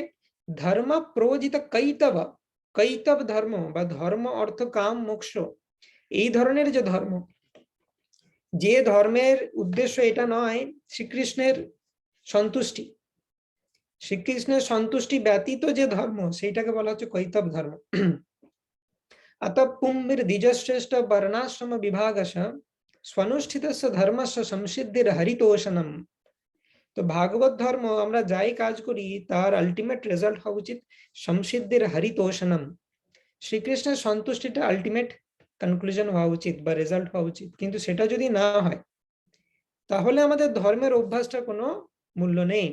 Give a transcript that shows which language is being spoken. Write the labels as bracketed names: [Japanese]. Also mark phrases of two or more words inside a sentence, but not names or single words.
[Sanskrit] ধর্ম প্রোজিত কৈতব, [Bangla] কৈতব ধর্ম বা ধর্ম অর্থ কাম মোক্ষ, এই ধরনের যে ধর্ম, যে ধর্মের উদ্দেশ্য এটা নয় শ্রীকৃষ্ণের সন্তুষ্টি, শ্রীকৃষ্ণের সন্তুষ্টি ব্যতীত যে ধর্ম সেইটাকে বলা হচ্ছে কৈতব ধর্ম। [Sanskrit] अतः पुंभिर द्विजश्रेष्ठ वर्णाश्रम विभागश स्वनुष्ठितस्य धर्मस्य संसिद्धिर हरितोषणम। [Bangla] তো ভাগবত ধর্ম আমরা যাই কাজ করি তার [English] ultimate result [Bangla] হওয়া উচিত [Sanskrit] সংসিদ্ধির হরিতোষণম, [Bangla] শ্রীকৃষ্ণের সন্তুষ্টিটা [English] ultimate conclusion [Bangla] হওয়া উচিত বা রেজাল্ট হওয়া উচিত। কিন্তু সেটা যদি না হয় তাহলে আমাদের ধর্মের অভ্যাসটা কোনো মূল্য নেই।